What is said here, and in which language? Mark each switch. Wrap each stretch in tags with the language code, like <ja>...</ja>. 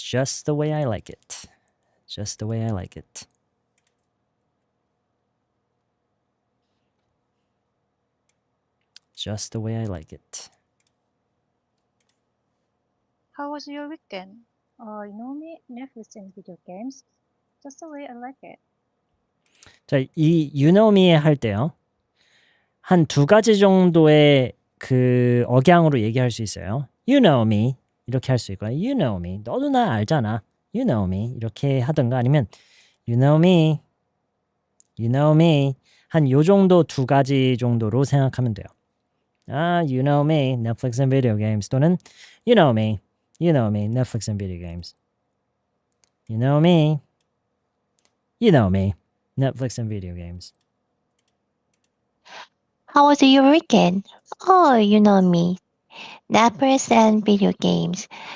<en>Just the way I like it. Just the way I like it. Just the way I like it. How was your weekend? You know me, Netflix and video games. Just the way I like it.</en> <ko>자, 이</ko> <en>you know me</en> <ko>할 때요. 한 두 가지 정도의 그 억양으로 얘기할 수 있어요.</ko> <en>You know me</en> <ko>이렇게 할 수 있고요.</ko> <en>You know me.</en> <ko>너도 나 알잖아.</ko> <en>You know me</en> <ko>이렇게 하든가 아니면</ko> <en>You know me. You know me.</en> <ko>한 요 정도 두 가지 정도로 생각하면 돼요.</ko> <en>You know me. Netflix and video games 또는 You know me. You know me. Netflix and video games. You know me. You know me. Netflix and video games. How was your weekend? Oh, you know me. Netflix and video games.</en>